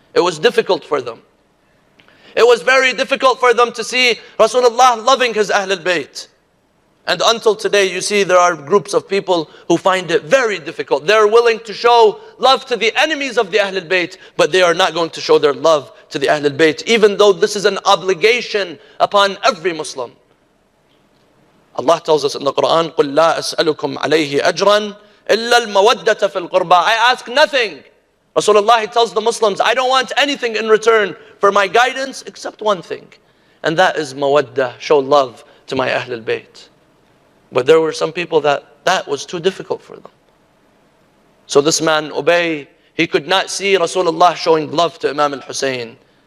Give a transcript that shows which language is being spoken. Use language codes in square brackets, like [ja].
[en] It was difficult for them. It was very difficult for them to see Rasulullah loving his Ahlul Bayt. And until today, you see there are groups of people who find it very difficult. They're willing to show love to the enemies of the Ahlul Bayt, but they are not going to show their love to the Ahlul Bayt, even though this is an obligation upon every Muslim. [ar] Allah tells us in the Quran, قُلْ لَا أَسْأَلُكُمْ عَلَيْهِ أَجْرًا إِلَّا الْمَوَدَّةَ فِي الْقُرْبَى. [en] I ask nothing. Rasulullah, he tells the Muslims, I don't want anything in return for my guidance except one thing. And that is mawaddah, show love to my Ahlul Bayt. But there were some people that was too difficult for them. So this man, Ubay, he could not see Rasulullah showing love to Imam al-Hussein.